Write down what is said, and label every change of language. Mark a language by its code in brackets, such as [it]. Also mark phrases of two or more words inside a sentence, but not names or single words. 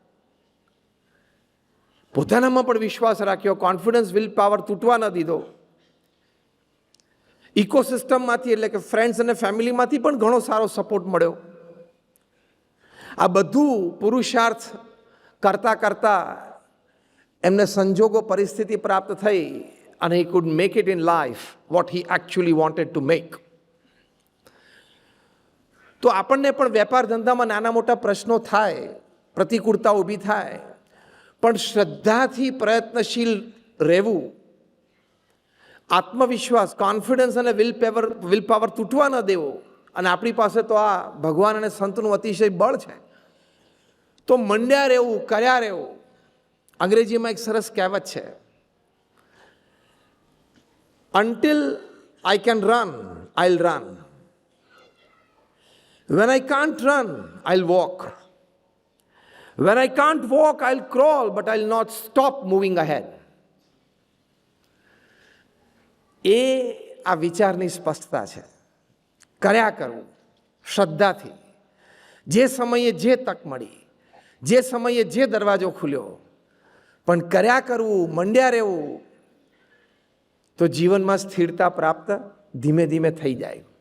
[gu] પોતાનામાં પણ વિશ્વાસ રાખ્યો, કોન્ફિડન્સ, [en] will power [gu] તૂટવા ન દીધો. ઇકોસિસ્ટમમાંથી એટલે કે ફ્રેન્ડ્સ અને ફેમિલીમાંથી પણ ઘણો સારો સપોર્ટ મળ્યો. આ બધું પુરુષાર્થ કરતાં કરતાં એમને સંજોગો, પરિસ્થિતિ પ્રાપ્ત થઈ અને [en] he could make it in life what he actually wanted to make. [gu] તો આપણને પણ વેપાર ધંધામાં નાના મોટા પ્રશ્નો થાય, પ્રતિકૂળતા ઊભી થાય, પણ શ્રદ્ધાથી પ્રયત્નશીલ રહેવું, આત્મવિશ્વાસ, કોન્ફિડન્સ અને [en] will power [gu] તૂટવા ન દેવો. અને આપણી પાસે તો આ ભગવાન અને સંતનું અતિશય બળ છે, તો મંડ્યા રહેવું, કર્યા રહેવું. અંગ્રેજીમાં એક સરસ કહેવત છે, [en] until I can run, I'll run. When I can't run, I'll walk. When I can't walk, I'll crawl, but I'll not stop moving ahead. [gu] એ આ વિચારની સ્પષ્ટતા છે. કર્યા કરવું શ્રદ્ધાથી, જે સમયે જે તક મળી, જે સમયે જે દરવાજો ખુલ્યો, પણ કર્યા કરવું, મંડ્યા રહેવું, તો જીવનમાં સ્થિરતા પ્રાપ્ત ધીમે ધીમે થઈ જાય.